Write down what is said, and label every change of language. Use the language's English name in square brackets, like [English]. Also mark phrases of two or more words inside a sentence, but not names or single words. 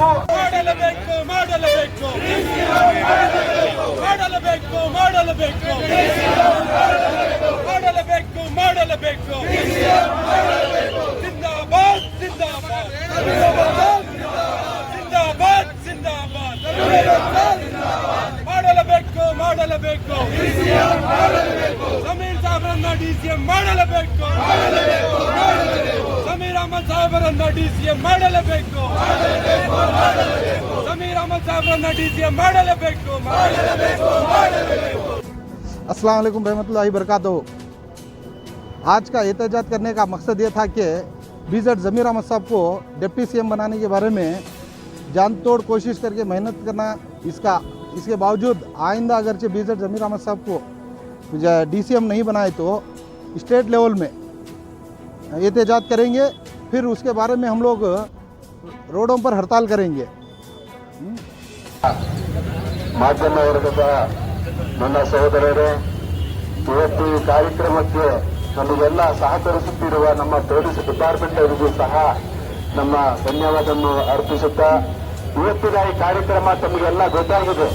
[Kannada] ಮಾಡಲೇಬೇಕು ಮಾಡಲೇಬೇಕು ಮಾಡಲೇಬೇಕು ಮಾಡಲೇಬೇಕು ಮಾಡಲೇಬೇಕು ಮಾಡಲೇಬೇಕು [Urdu] زندہ باد زندہ باد زندہ باد زندہ باد [Kannada] ಮಾಡಲೇಬೇಕು ಮಾಡಲೇಬೇಕು ಜಮೀರ್ ಸಾಹೇಬರನ್ನ DCM ಮಾಡಲೇಬೇಕು. ಜಮೀರ್ ಅಹಮದ್ ಸಾಹೇಬರನ್ನ DCM ಮಾಡಲೇಬೇಕು. ಜಮೀರ್ ಅಹಮದ್ ಸಾಹೇಬರನ್ನ DCM ಮಾಡಲೇಬೇಕು. [Arabic] السلام عليكم ورحمة الله وبركاته. [Urdu] آج کا احتجاج کرنے کا مقصد یہ تھا کہ BZ ضمیر احمد صاحب کو [English] deputy CM [Urdu] بنانے کے بارے میں جان توڑ کوشش کر کے محنت کرنا، اس کے باوجود آئندہ اگرچہ BZ ضمیر احمد صاحب کو DCM نہیں بنائے تو [English] state level [Urdu] میں احتجاج کریں گے. پھر اس کے بارے میں ہم لوگ روڈوں پر ہڑتال کریں گے. [Kannada] ಮಾಧ್ಯಮ ವರ್ಗದ ನನ್ನ ಸಹೋದರರೇ, ಇವತ್ತು ಈ ಕಾರ್ಯಕ್ರಮಕ್ಕೆ ನಮಗೆಲ್ಲ ಸಹಕರಿಸುತ್ತಿರುವ ನಮ್ಮ [English] police department [Kannada] ಅವರಿಗೂ ಸಹ ನಮ್ಮ ಧನ್ಯವಾದವನ್ನು ಅರ್ಪಿಸುತ್ತಾ, ಇವತ್ತಿನ ಈ ಕಾರ್ಯಕ್ರಮ ತಮಗೆಲ್ಲ ಗೊತ್ತಾಗಿದೆ.